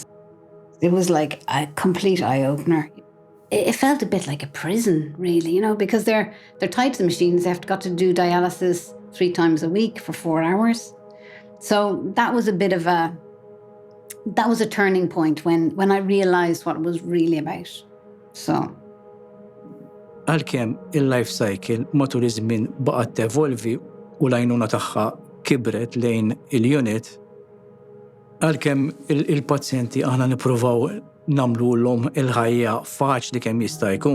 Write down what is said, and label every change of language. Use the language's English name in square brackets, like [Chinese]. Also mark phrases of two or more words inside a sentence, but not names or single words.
[English] It was like a complete eye-opener. It felt a bit like a prison, really, you know, because they're tied to the machines. They've got to do dialysis 3 times a week for 4 hours. So that was a turning point when I realized what it was really about. So. [Maltese] Għalkemm il-LifeCycle matul iż-żmien baqgħet tevolvi u l-għajnuna tagħha kibret lejn il-unit, għalkemm il-pazjenti aħna nippruvaw nagħmluhom il-ħajja faċli kemm jista' jkun.